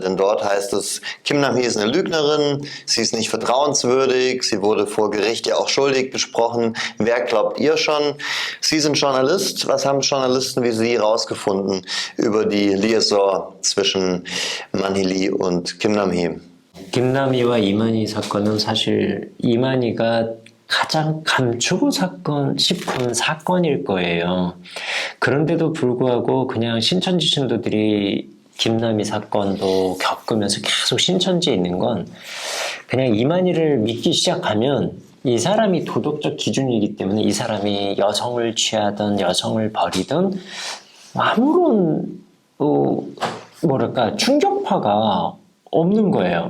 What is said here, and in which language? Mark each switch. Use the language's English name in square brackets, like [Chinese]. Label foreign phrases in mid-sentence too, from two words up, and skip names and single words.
[German] Denn dort heißt es, Kim Nam-hee ist eine Lügnerin, sie ist nicht vertrauenswürdig, sie wurde vor Gericht ja auch schuldig besprochen. Wer glaubt ihr schon? Sie sind Journalist. Was haben Journalisten wie Sie rausgefunden über die Liaison zwischen Man-hee Lee und Kim Nam-hee? [Korean] 김남희와 이만희 사건은 사실 이만희가 가장 감추고 싶은 사건일 거예요. 그런데도 불구하고 그냥 신천지 신도들이 김남희 사건도 겪으면서 계속 신천지에 있는 건 그냥 이만희를 믿기 시작하면 이 사람이 도덕적 기준이기 때문에 이 사람이 여성을 취하든 여성을 버리든 아무런 충격파가 없는 거예요.